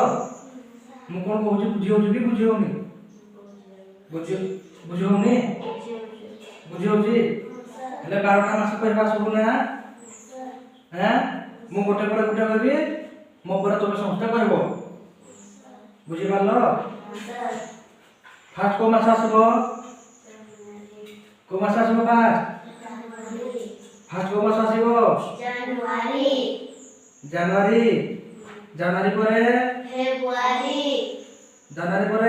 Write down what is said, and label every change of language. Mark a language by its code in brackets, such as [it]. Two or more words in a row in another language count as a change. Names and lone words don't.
[or] ମୁଁ କ'ଣ କହୁଛି ବୁଝି ହଉଛି କି ବୁଝି ହଉନି? ବୁଝି ହଉନି? ବୁଝି ହଉଛି? ହେଲେ 12ଟା ମାସ କହିବା ସବୁ ନା? ମୁଁ ଗୋଟେ ପରେ ଗୋଟେ କହିବି, ମୋ ପରେ ତମେ ସମସ୍ତେ କହିବ। ବୁଝିପାରିଲ? ଫାର୍ଷ୍ଟ କୋନ ମାସ ଆସିବ? କୋନ ମାସ ଆସିବ ଫାର୍ଷ୍ଟ? ଫାର୍ଷ୍ଟ କୋନ ମାସ ଆସିବ? জানুয়ারি। ଜାନୁଆରୀ। ଜାନୁଆରୀ ପରେ ফেব্রুয়ারি। ଜାନୁଆରୀ ପରେ